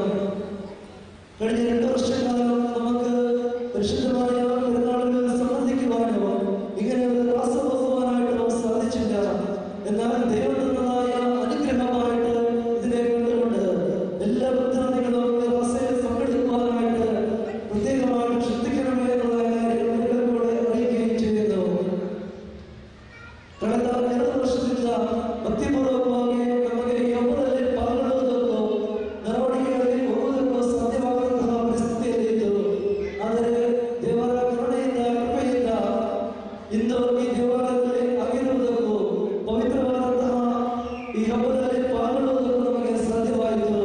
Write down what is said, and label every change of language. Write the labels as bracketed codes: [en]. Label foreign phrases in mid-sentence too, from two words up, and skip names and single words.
[ml] കഴിഞ്ഞ 2 വർഷക്കാലം നമുക്ക് പരിശുദ്ധമായ പെരുന്നാളുകളിൽ സംബന്ധിക്കുവാനോ ഇങ്ങനെ ഒരു റാസ പോകുവാനായിട്ടോ സാധിച്ചില്ല. എന്നാൽ ദൈവം തന്നതായ അനുഗ്രഹമായിട്ട് ഇതിനെ കണ്ടുകൊണ്ട് എല്ലാ ഭക്താദികളും ഈ റാസയിൽ പങ്കെടുക്കുവാനായിട്ട് പ്രത്യേകമായിട്ട് ശ്രദ്ധിക്കണമേ എന്നുള്ള കാര്യം നിങ്ങളോട് അറിയിക്കുകയും ചെയ്യുന്നു. [kn] ಕಳೆದ 2 ವರ್ಷದಿಂದ ಭಕ್ತಿಪೂರ್ವಕವಾಗಿ ನಮಗೆ ಈ ಹಬ್ಬದಲ್ಲಿ ಪಾಲ್ಗೊಳ್ಳುವುದಕ್ಕೂ ಮೆರವಣಿಗೆಯಲ್ಲಿ ಹೋಗುವುದಕ್ಕೂ ಸಾಧ್ಯವಾಗದಂತಹ ಪರಿಸ್ಥಿತಿಯಲ್ಲಿತ್ತು. ಆದರೆ ದೇವರ ಕರುಣೆಯಿಂದ ಕೃಪೆಯಿಂದ ಇಂದು ಈ ದೇವಾಲಯದಲ್ಲಿ ಆಗಿರುವುದಕ್ಕೂ ಪವಿತ್ರವಾದಂತಹ ಈ ಹಬ್ಬದಲ್ಲಿ ಪಾಲ್ಗೊಳ್ಳುವುದಕ್ಕೂ ನಮಗೆ ಸಾಧ್ಯವಾಯಿತು.